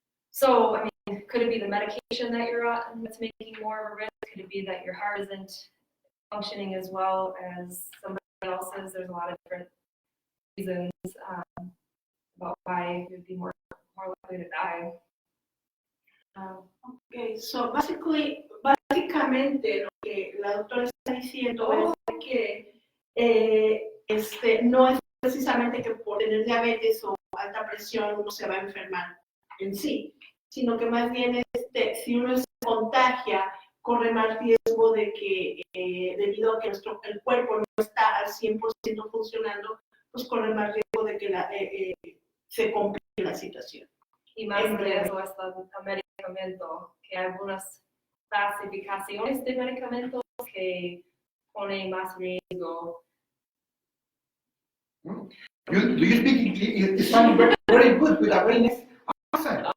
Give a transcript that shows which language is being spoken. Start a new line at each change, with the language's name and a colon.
English: So, I mean, could it be the medication that you're on that's making more of a risk? Could it be that your heart isn't functioning as well as somebody else's? There's a lot of different reasons about why you'd be more likely to die.
Spanish: Okay, so básicamente lo que la doctora está diciendo es que no es precisamente que por tener diabetes o alta presión uno se va a enfermar. en sí, sino que más bien si uno se contagia, corre más riesgo de que, debido a que el cuerpo no está al 100% funcionando, pues corre más riesgo de que se complique la situación. Y más que eso, hasta el medicamento, que hay algunas clasificaciones de medicamentos que ponen más riesgo.
English: Do you speak English? It sounds very, very good with a very nice accent.